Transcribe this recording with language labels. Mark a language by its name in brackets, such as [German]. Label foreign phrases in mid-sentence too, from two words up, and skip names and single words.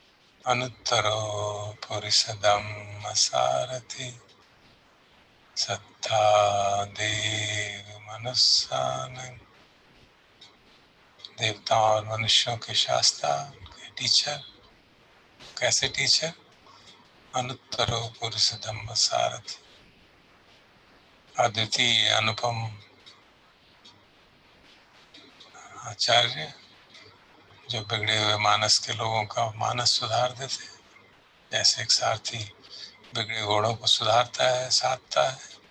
[Pali] अनुत्तरो पुरुषदम सारथि, सत्ता देव मनुष्यानं, [Hindi] देवताओं और मनुष्यों के शास्त्रा के टीचर। कैसे टीचर? [Pali] अनुत्तरो पुरुष धम्म सारथि, [Hindi] अद्वितीय अनुपम आचार्य, जो बिगड़े हुए मानस के लोगों का मानस सुधार देते। जैसे एक सारथी बिगड़े घोड़ों को सुधारता है, साधता है।